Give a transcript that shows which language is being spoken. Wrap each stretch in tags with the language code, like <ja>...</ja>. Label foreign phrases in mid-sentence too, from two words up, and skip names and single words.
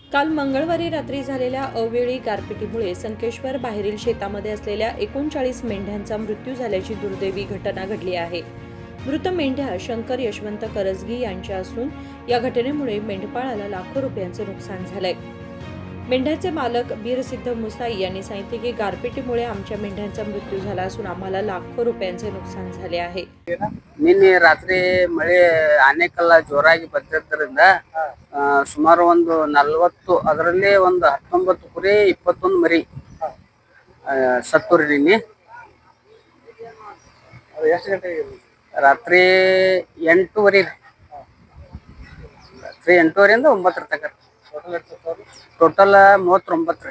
<mr>काल मंगळवारी रात्री झालेल्या अवेळी गारपिटीमुळे संकेश्वर बाहेरील शेतामध्ये असलेल्या 39 मेंढ्यांचा मृत्यू झाल्याची दुर्दैवी घटना घडली आहे. मृत मेंढ्या शंकर यशवंत करजगी यांच्या असून या घटनेमुळे मेंढपाळाला लाखो रुपयांचे नुकसान झालंय. मेंढ्याचे मालक बीरसिद्ध मुसाई यांनी सांगितले की गारपिटीमुळे आमच्या मेंढ्यांचा मृत्यू झाला असून आम्हाला लाखो रुपयांचे नुकसान झाले आहे.</mr> <kn>ನಿನ್ನೆ ರಾತ್ರಿ ಮಳೆ ಆನೆಕಲ್ಲ ಜೋರಾಗಿ ಬರ್ತಿದ್ದರಿಂದ ಸುಮಾರು ಒಂದು 40 ಅದರಲ್ಲಿ ಒಂದು 19 ಕುರಿ 21 ಮರಿ ಸತ್ತುರಿ ನಿನ್ನೆ. ಎಷ್ಟು ಗಂಟೆಗೆ ರಾತ್ರಿ 8:30 ರಾತ್ರಿ 8:30 ಇಂದ 9 ತನಕ ಟೋಟಲ್ 39 ರೀ.</kn>